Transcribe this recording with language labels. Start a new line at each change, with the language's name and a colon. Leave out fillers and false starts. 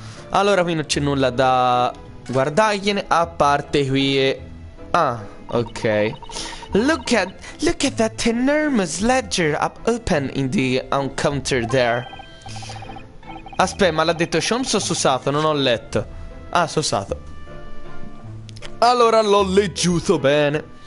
Italian: Allora qui non c'è nulla da guardargliene, a parte qui ah, ok.
English: Look at that enormous ledger up open in the counter there.
Italian: Aspetta, ma l'ha detto Shams o Susato? Non ho letto. Ah, Susato. Allora l'ho leggiuto bene.